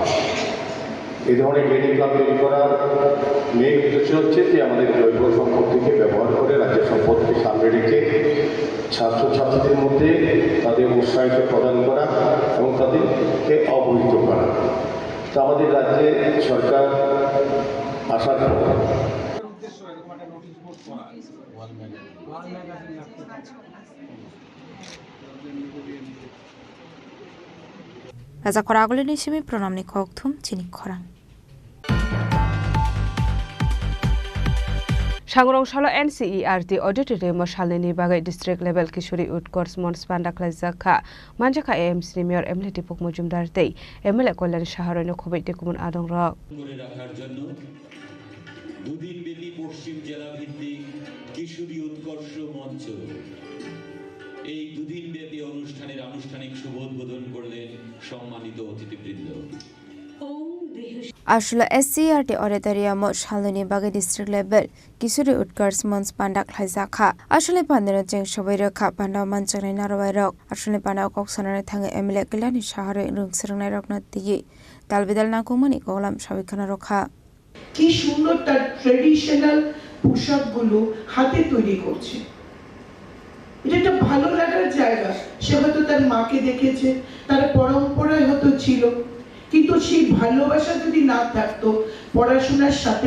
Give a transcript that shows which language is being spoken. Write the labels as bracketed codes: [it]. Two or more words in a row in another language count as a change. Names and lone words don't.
[bn] এই ধরনের ডিএনএ ক্লাব তৈরি করার মেন উদ্দেশ্য হচ্ছে যে আমাদের জৈব সম্পদকে ব্যবহার করে রাজ্যের সম্পদকে সামনে রেখে ছাত্রছাত্রীদের মধ্যে তাদের উৎসাহিত প্রদান করা এবং তাদেরকে অবহিত করা। তা আমাদের রাজ্যে সরকার আসার পর [trp] Raja Khorang ni simi pronam ni khokthum Chini Khorang. Sangrongshalo NCERT auditorium salini bagai [en] district level [trp] Kishori Utkarsh Mons Panda Klajaka Manjaka AMC Mayor Emily Tipuk Mujumdar tei MLA Kollan Shaharoni Khobaite Kumun Adong Rok [bn] দুদিন ব্যাপী পশ্চিম জেলা ভিত্তিক কিশোরী উৎকর্ষ মঞ্চ এই দুদিন ব্যাপী অনুষ্ঠানের আনুষ্ঠানিক শুভ উদ্বোধন করলেন সম্মানিত অতিথিবৃন্দ [trp] Ashula SCRT auditorium salini bagai [en] district level [trp] Kishori Utkarsh Mons Panda Klajaka Ashule Pandero Jeng Shobai Rakha Panda Manchaknai Narwai Rok Ashule Panda Koksonare Thangai MLA Kollan Shahare Rungsrungnai Rokna Tiye Dalbidal Nakumani Kolam Shabikhana Rokha [bn] কি সুন্দর তার ট্রেডিশনাল পোশাকগুলো হাতে তৈরি করছে এটা একটা ভালো লাগার জায়গা সে হয়তো তার মাকে দেখেছে তার পরম্পরায় হয়তো ছিল কিন্তু সেই ভালোবাসা যদি না থাকতো পড়াশোনার সাথে